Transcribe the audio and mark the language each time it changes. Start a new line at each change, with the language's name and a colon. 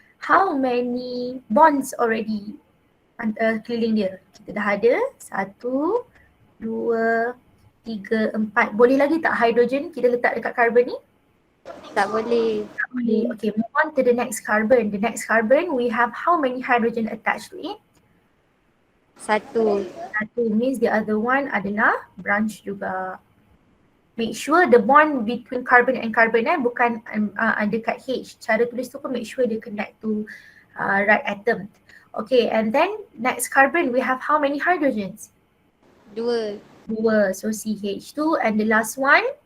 English: How many bonds already
Malay: keliling dia? Kita dah ada 1, 2, 3, 4. Boleh lagi tak hydrogen kita letak dekat carbon ni? Tak boleh. Tak boleh.
English: Okay, move on to the next carbon. The next carbon, we have how many hydrogen attached to it? 1. 1 means the other one adalah branch juga. Make sure the bond between carbon and carbon
Malay: bukan dekat H. Cara tulis tu pun
English: make sure dia connect to right atom. Okay, and then next carbon, we have how many hydrogens? 2. 2. So CH2 and the last one?